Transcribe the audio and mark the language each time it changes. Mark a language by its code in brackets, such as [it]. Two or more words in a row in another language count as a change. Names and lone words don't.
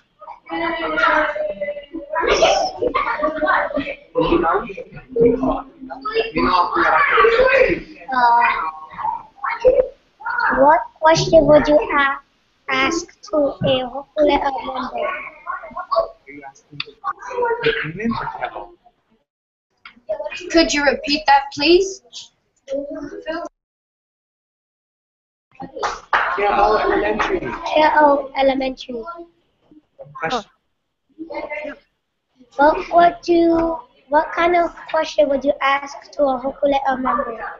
[en] What question would you ask to a Hokulea member? Could you repeat that, please? Keaʻau Elementary. Keaʻau Elementary. Question. What kind of question would you ask to a Hokulea member?